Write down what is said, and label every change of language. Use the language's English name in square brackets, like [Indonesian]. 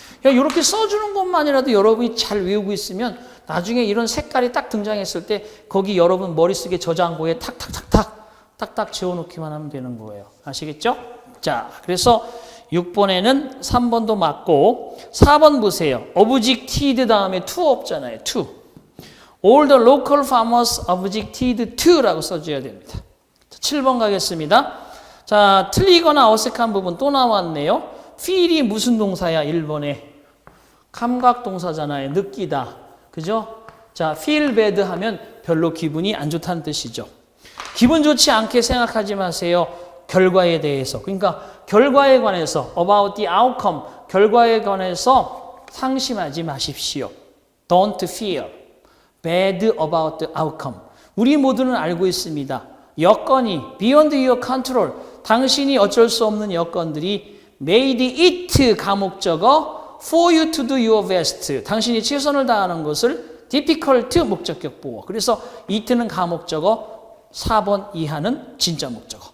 [Korean] 그러니까 이렇게 써주는 것만이라도 여러분이 잘 외우고 있으면 나중에 이런 색깔이 딱 등장했을 때 거기 여러분 머릿속에 저장고에 탁탁 지워놓기만 하면 되는 거예요. 아시겠죠? 자, 그래서 6번에는 3번도 맞고 4번 보세요. objected 다음에 to 없잖아요. [English] to. All the local farmers objected to [Korean] 라고 써줘야 됩니다. 자, 7번 가겠습니다. 자, 틀리거나 어색한 부분 또 나왔네요. feel이 무슨 동사야? 1번에 감각 동사잖아요. 느끼다. 그죠? 자, [English] feel bad [Korean] 하면 별로 기분이 안 좋다는 뜻이죠. 기분 좋지 않게 생각하지 마세요. 결과에 대해서. 그러니까 결과에 관해서 [English] about the outcome, [Korean] 결과에 관해서 상심하지 마십시오. [English] Don't feel bad about the outcome. [Korean] 우리 모두는 알고 있습니다. 여건이 [English] beyond your control, [Korean] 당신이 어쩔 수 없는 여건들이 [English] made it [Korean] 가목적어 [English] for you to do your best, [Korean] 당신이 최선을 다하는 것을 difficult 목적격 보어. 그래서 it는 가목적어, 4번 이하는 진짜 목적어.